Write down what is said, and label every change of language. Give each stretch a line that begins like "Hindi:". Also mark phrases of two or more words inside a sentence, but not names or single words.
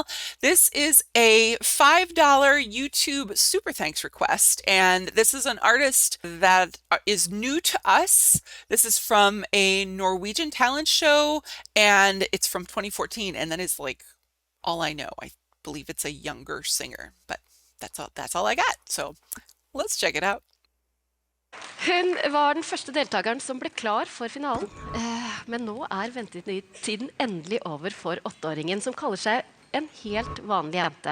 English: This is a $5 YouTube super thanks request, and this is an artist that is new to us. This is from a Norwegian talent show, and it's from 2014, and that is like all I know. I believe it's a younger singer, but that's all I got. So let's check it out.
Norwegian: Hun var den første deltakeren som ble klar for finalen, men nå ventetiden endelig over for 8-åringen som kaller seg en helt vanlig jente.